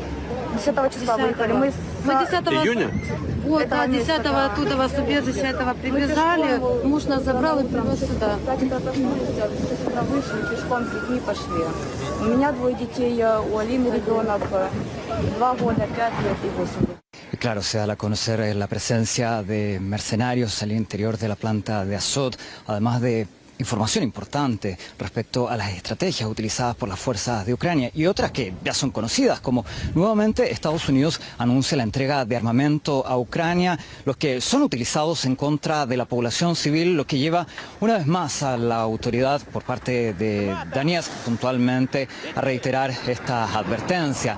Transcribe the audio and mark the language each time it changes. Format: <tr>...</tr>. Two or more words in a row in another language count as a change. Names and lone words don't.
<ru>10 числа выехали. Мы 10 июня? Вот, 10-го оттуда с убежища этого прибежали, муж нас забрал и привез сюда. Вышли, пешком с детьми пошли. У меня 2 детей, у Алины ребенок, 2 года, 5 лет и 8 лет.</ru> <es>Claro, se da a conocer la presencia de mercenarios al interior de la planta de Azot, además de información importante respecto a las estrategias utilizadas por las fuerzas de Ucrania y otras que ya son conocidas, como nuevamente Estados Unidos anuncia la entrega de armamento a Ucrania, los que son utilizados en contra de la población civil, lo que lleva una vez más a la autoridad por parte de Donetsk puntualmente a reiterar esta advertencia.</es>